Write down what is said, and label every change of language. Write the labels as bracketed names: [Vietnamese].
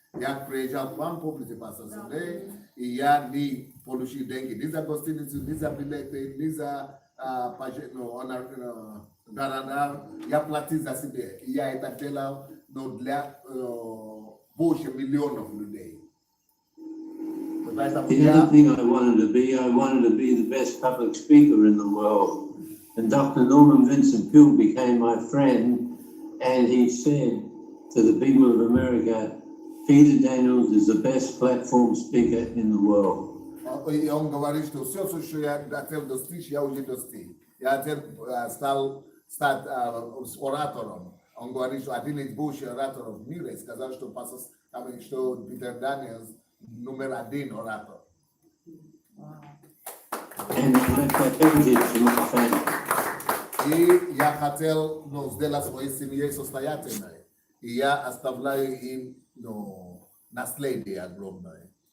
[Russian] Я приезжал к вам, помните, Пастор Сандей, и я не получил деньги ни за гостиницу, ни за билеты, ни за города. Я платил за себя. И я это делал для больше миллионов людей. [English] The other thing I wanted to be the best public speaker in the world. And Dr. Norman Vincent Peale became my friend, and he said to the people of America, Peter Deniels is the best platform speaker in the world. [Russian] И он говорит, что все, что я хотел достичь, я уже достиг. Я хотел стать оратором. Он говорит, что один из больших ораторов в мире сказал, что Питер Дениелс номер 1 оратор. [English] And I left that heritage to my family. [Russian] И я хотел сделать своей семье состоятельной. И я оставляю им наследие огромное.